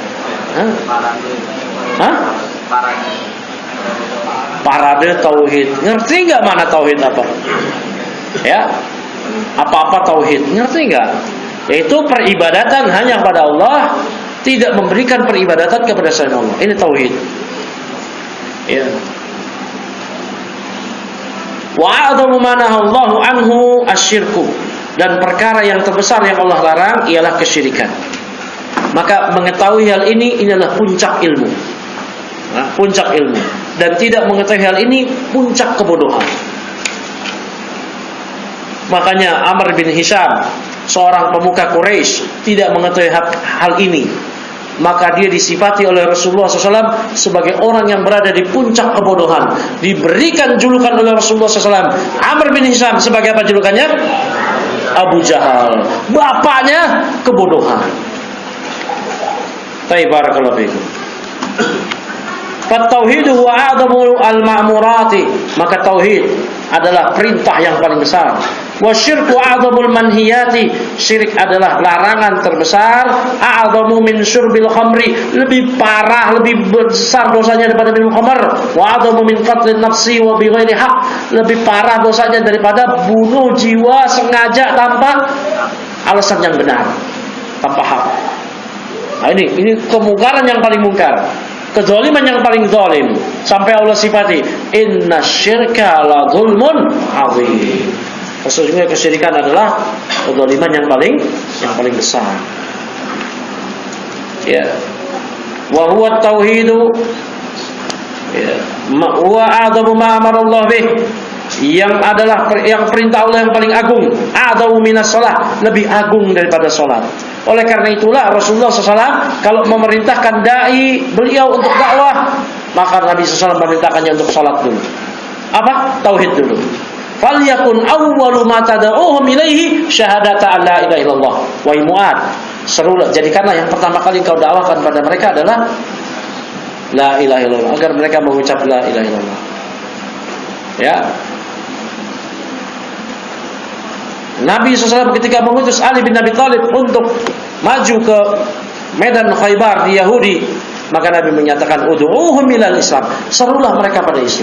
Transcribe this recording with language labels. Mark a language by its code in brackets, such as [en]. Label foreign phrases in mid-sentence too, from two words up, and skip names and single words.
[id] Parade tauhid, ngerti nggak mana tauhid apa? Ya, apa-apa tauhid, ngerti nggak? Yaitu peribadatan hanya pada Allah, tidak memberikan peribadatan kepada selain Allah. Ini tauhid. Ya. [ar] وأعظم ما نهى الله عنه الشرك, [id] dan perkara yang terbesar yang Allah larang ialah kesyirikan. Maka mengetahui hal ini adalah puncak ilmu. Puncak ilmu, dan tidak mengetahui hal ini puncak kebodohan. Makanya Amr bin Hisham, seorang pemuka Quraisy, tidak mengetahui hal ini. Maka dia disifati oleh Rasulullah SAW sebagai orang yang berada di puncak kebodohan. Diberikan julukan oleh Rasulullah SAW, Amr bin Hisham, sebagai apa julukannya? Abu Jahal, bapaknya kebodohan. [ar] بارك الله فيكم التوحيد وأعظم المأمورات, [id] maka tauhid adalah perintah yang paling besar. [ar] والشرك أعظم المنهيات, [id] syirik adalah larangan terbesar. [ar] أعظم من شرب الخمر, [id] lebih parah, lebih besar dosanya daripada minum khamr. [ar] وأعظم من قتل النفس وبغير حق, [id] lebih parah dosanya daripada bunuh jiwa sengaja tanpa alasan yang benar, tanpa hak. Nah, ini kemungkaran yang paling mungkar, kezaliman yang paling zalim, sampai Allah sifati [ar] إن الشرك لظلم عظيم. [id] Sesungguhnya kesyirikan adalah kezaliman yang paling besar. Ya. [ar] وهو التوحيد, [id] ya, [ar] وأعظم ما أمر الله به, [id] yang adalah yang perintah Allah yang paling agung. [ar] أعظم من الصلاة, [id] lebih agung daripada salat. Oleh karena itulah Rasulullah SAW kalau memerintahkan dai beliau untuk dakwah, maka Nabi SAW memerintahkannya untuk salat dulu. Apa? Tauhid dulu. [ar] فليكن أول ما تدعوهم إليه شهادة أن لا إله إلا الله. [id] Wa Mu'ad, serulah, jadikanlah yang pertama kali kau dakwahkan pada mereka adalah [ar] لا إله إلا الله, [id] agar mereka mengucap [ar] لا إله إلا الله. [id] Ya. Nabi SAW ketika mengutus Ali bin Abi Thalib untuk maju ke medan Khaybar di Yahudi, maka Nabi menyatakan [ar] ادعهم إلى الإسلام, [id] serulah mereka pada Islam.